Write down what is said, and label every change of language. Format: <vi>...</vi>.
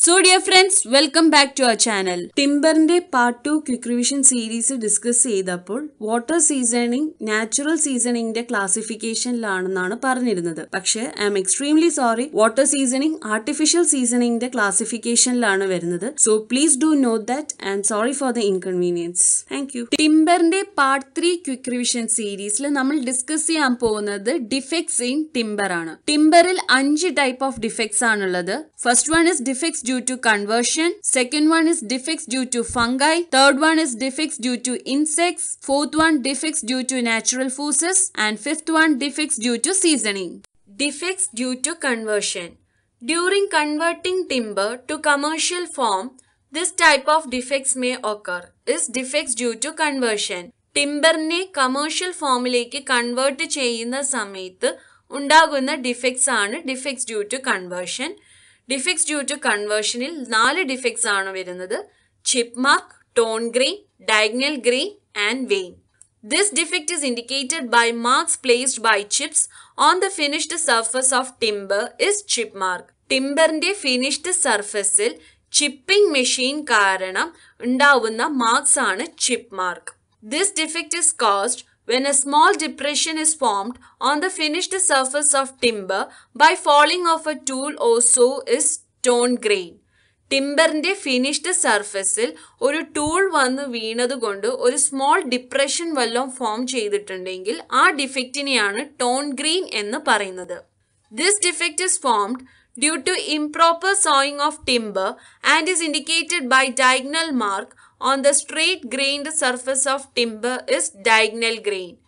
<en>So dear friends, welcome back to our channel.</en> <ml>ടിംബറിന്റെ part 2 quick revision series discuss ചെയ്തപ്പോൾ water seasoning natural സീസണിംഗിന്റെ ക്ലാസിഫിക്കേഷനിലാണെന്നാണ് പറഞ്ഞിരുന്നത്. പക്ഷേ</ml> <en>I'm extremely sorry,</en> <ml>water seasoning artificial സീസണിംഗിന്റെ classification വരുന്നത്.</ml> <en>So please do note that and sorry for the inconvenience. Thank you.</en> <ml>ടിംബറിന്റെ part 3 quick revision സീരീസിൽ നമ്മൾ discuss ചെയ്യാൻ പോകുന്നത് defects in timber ആണ്. ടിംബറിൽ 5 type of defects ആണുള്ളത്.</ml> <en>First one is defects due to conversion, second one is defects due to fungi, third one is defects due to insects, fourth one defects due to natural forces and fifth one defects due to seasoning. Defects due to conversion. During converting timber to commercial form, this type of defects may occur. Is defects due to conversion.</en> <ml>ടിംബറിനെ commercial ഫോമിലേക്ക് convert ചെയ്യുന്ന സമയത്ത് ഉണ്ടാകുന്ന defects ആണ് defects due to conversion. Defects due to കൺവേർഷനിൽ 4 defects ആണ് വരുന്നത്: chip mark, tone grain, diagonal grain and vein.</ml> <en>This defect is indicated by marks placed by chips on the finished surface of timber is chip mark.</en> <ml>ടിംബറിന്റെ finished സർഫസിൽ chipping machine കാരണം ഉണ്ടാവുന്ന marks ആണ് chip mark.</ml> <en>This defect is caused when a small depression is formed on the finished surface of timber by falling of a tool or saw is torn grain.</en> <ml>ടിംബറിന്റെ finished സർഫസിൽ ഒരു tool വന്ന് വീണതുകൊണ്ട് ഒരു small depression വല്ലതും form ചെയ്തിട്ടുണ്ടെങ്കിൽ ആ ഡിഫെക്റ്റിനെയാണ് tone grain എന്ന് പറയുന്നത്.</ml> <en>This defect is formed due to improper sawing of timber and is indicated by diagonal mark on the straight grained surface of timber is diagonal grain.</en>